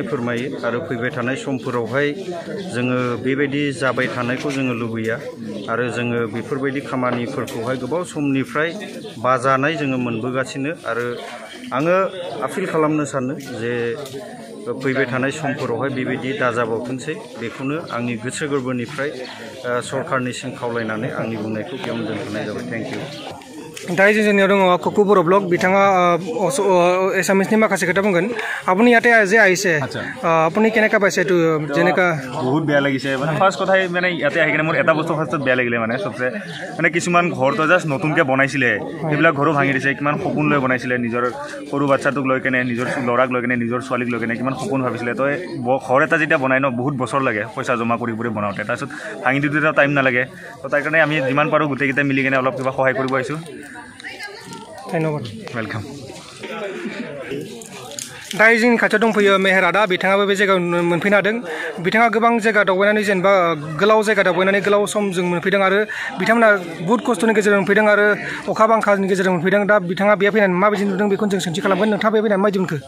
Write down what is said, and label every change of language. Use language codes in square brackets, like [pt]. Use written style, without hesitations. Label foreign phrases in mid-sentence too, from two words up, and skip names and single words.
[brx] फोरमायो आरो फैबाय थानाय समफोरावहाय जोङो बेबायदि जाबाय थानायखौ जोङो लुबैया आरो जोङो बेफोरबायदि खामानिफोरखौहाय गोबाव समनिफ्राय बाजानाय जोङो मोनबोगासिनो आरो आङो आपिल खालामनो सानो जे फैबाय थानाय समफोरावहाय बेबायदि दाजाबावथोंसै बेखौनो आंनि गोसो गोरबोनिफ्राय सरकारनिसिम खावलायनानै आंनि बुंनायखौ बेयावनो दोनथ'नाय जाबाय [en] thank you [brx] दायो जोंनियाव दङ ककु बर' ब्लग बिथाङा एसामिसनि माखासे खोथा बुंगोन [as] আপুনি ইয়াতে যে আহিছে আপুনি কেনেকা পাইছে এইটো যেনেকা বহুত বেয়া লাগিছে মানে ফাৰ্ষ্ট কথাই মানে ইয়াতে আহি কিনে মোৰ এটা বস্তু ফাৰ্ষ্টত বেয়া লাগিলে মানে চবচে মানে কিছুমান ঘৰটো জাষ্ট নতুনকৈ বনাইছিলে সেইবিলাক ঘৰো ভাঙি দিছে কিমান সপোন লৈ বনাইছিলে নিজৰ সৰু বাচ্চাটোক লৈ কেনে নিজৰ ল'ৰাক লৈ কেনে নিজৰ ছোৱালীক লৈ কেনে কিমান সপোন ভাবিছিলে তই ঘৰ এটা যেতিয়া বনাই ন বহুত বছৰ লাগে পইচা জমা কৰি বনাওঁতে তাৰপিছত ভাঙি দিওঁতে টাইম নালাগে তো তাৰ কাৰণে আমি যিমান পাৰোঁ গোটেইকেইটা মিলি কেনে অলপ কিবা সহায় কৰিব আহিছোঁ ধন্যবাদ [brx] वेलकाम दायो जोंनि खाथियाव दंफैयो मेहेर आदा बिथाङाबो बे जायगायाव मोनफैनो हादों बिथाङा गोबां जायगा दावबायनानै जेनेबा गोलाव जायगा दावबायनानै गोलाव सम जों मोनफैदों आरो बिथांमोना बुहुत खस्थ'नि गेजेरजों मोनफैदों आरो अखा बांखानि गेजेरजों मोनफैदों दा बिथाङा बेयाव फैनानै माबायदि नुदों बेखौ जों सोंथि खालामगोन नोंथाङा बेयाव फैनानै माबायदि मोनखो